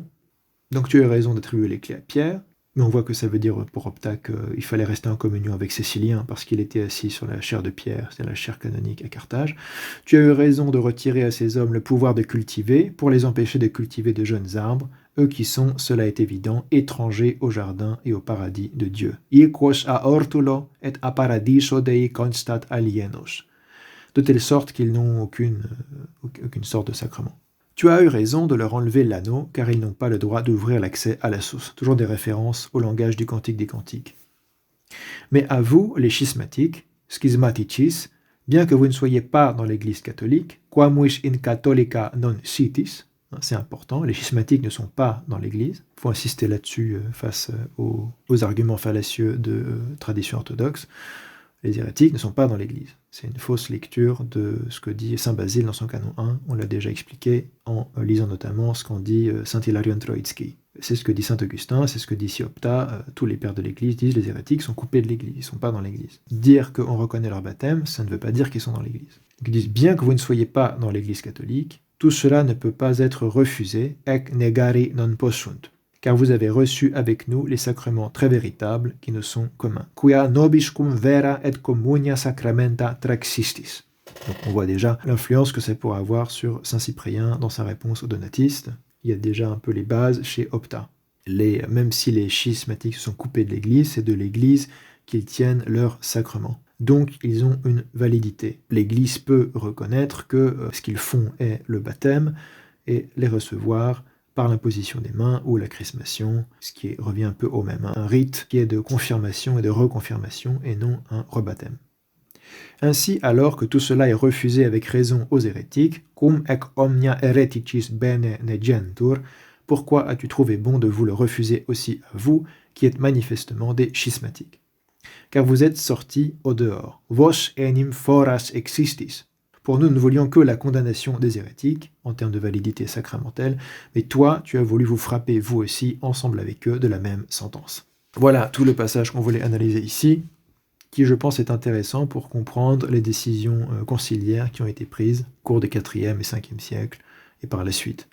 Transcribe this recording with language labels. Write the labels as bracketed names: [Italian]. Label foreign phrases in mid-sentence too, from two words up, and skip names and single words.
[French] Donc tu as raison d'attribuer les clés à Pierre, mais on voit que ça veut dire pour Opta qu'il fallait rester en communion avec Cécilien parce qu'il était assis sur la chaire de Pierre, c'est la chaire canonique à Carthage. Tu as eu raison de retirer à ces hommes le pouvoir de cultiver pour les empêcher de cultiver de jeunes arbres, eux qui sont, cela est évident, étrangers au jardin et au paradis de Dieu. [Latin] Iquos a ortulo et a paradiso dei constat alienos. [French] De telle sorte qu'ils n'ont aucune sorte de sacrement. Tu as eu raison de leur enlever l'anneau, car ils n'ont pas le droit d'ouvrir l'accès à la source. Toujours des références au langage du Cantique des Cantiques. Mais à vous, les schismatiques, schismaticis, bien que vous ne soyez pas dans l'Église catholique, [Latin] quamuis in catholica non sitis, [French] c'est important, les schismatiques ne sont pas dans l'Église. Il faut insister là-dessus face aux arguments fallacieux de tradition orthodoxe. Les hérétiques ne sont pas dans l'Église. C'est une fausse lecture de ce que dit saint Basile dans son canon 1. On l'a déjà expliqué en lisant notamment ce qu'en dit saint Hilarion Troïtski. C'est ce que dit saint Augustin, c'est ce que dit Siopta. Tous les pères de l'Église disent que les hérétiques sont coupés de l'Église, ils ne sont pas dans l'Église. Dire qu'on reconnaît leur baptême, ça ne veut pas dire qu'ils sont dans l'Église. Ils disent bien que vous ne soyez pas dans l'Église catholique, tout cela ne peut pas être refusé, [Latin] ec negari non possunt, [French] car vous avez reçu avec nous les sacrements très véritables qui nous sont communs. [Latin] Quia nobiscum vera et communia sacramenta traxistis. [French] Donc on voit déjà l'influence que ça pourrait avoir sur saint Cyprien dans sa réponse aux donatistes. Il y a déjà un peu les bases chez Opta. Même si les schismatiques se sont coupés de l'Église, c'est de l'Église qu'ils tiennent leurs sacrements. Donc ils ont une validité. L'Église peut reconnaître que ce qu'ils font est le baptême et les recevoir par l'imposition des mains ou la chrismation, ce qui revient un peu au même. Un rite qui est de confirmation et de reconfirmation et non un rebaptême. Ainsi, alors que tout cela est refusé avec raison aux hérétiques, [Latin] cum ec omnia hereticis bene negentur, [French] pourquoi as-tu trouvé bon de vous le refuser aussi à vous, qui êtes manifestement des schismatiques? Car vous êtes sortis au dehors. [Latin] Vos enim foras existis. [French] Pour nous, nous ne voulions que la condamnation des hérétiques, en termes de validité sacramentelle, mais toi, tu as voulu vous frapper, vous aussi, ensemble avec eux, de la même sentence. Voilà tout le passage qu'on voulait analyser ici. qui je pense est intéressant pour comprendre les décisions conciliaires qui ont été prises au cours des 4e et 5e siècles et par la suite.